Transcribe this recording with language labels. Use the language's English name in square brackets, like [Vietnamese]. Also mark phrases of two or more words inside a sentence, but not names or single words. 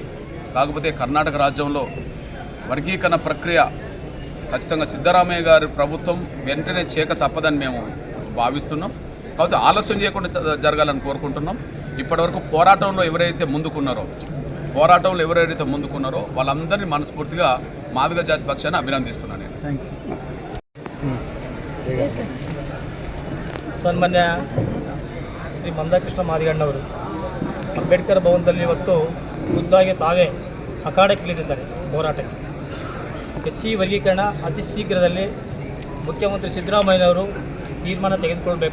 [Telugu] కాకపోతే కర్ణాటక రాజ్యంలో వర్గీకరణ ప్రక్రియ ఖచ్చితంగా సిద్ధరామయ్య గారి ప్రభుత్వం వెంటనే చేయక తప్పదని మేము భావిస్తున్నాం. కాకపోతే ఆలస్యం చేయకుండా జరగాలని కోరుకుంటున్నాం. ఇప్పటివరకు పోరాటంలో ఎవరైతే ముందుకున్నారో వాళ్ళందరినీ మనస్ఫూర్తిగా మాదిగ జాతి పక్షాన్ని అభినందిస్తున్నాను నేను. [Kannada] ಸನ್ಮಾನ್ಯ ಶ್ರೀ ಮಂದಕೃಷ್ಣ ಮಾದಿಗಣ್ಣವರು ಅಂಬೇಡ್ಕರ್ ಭವನದಲ್ಲಿ ಇವತ್ತು ಖುದ್ದಾಗಿ ತಾವೇ ಅಖಾಡಕ್ಕಿಳಿದಿದ್ದಾರೆ ಹೋರಾಟಕ್ಕೆ. ಎಸ್ಸಿ ವರ್ಗೀಕರಣ ಅತಿ ಶೀಘ್ರದಲ್ಲಿ ಮುಖ್ಯಮಂತ್ರಿ ಸಿದ್ದರಾಮಯ್ಯನವರು ತೀರ್ಮಾನ ತೆಗೆದುಕೊಳ್ಬೇಕು.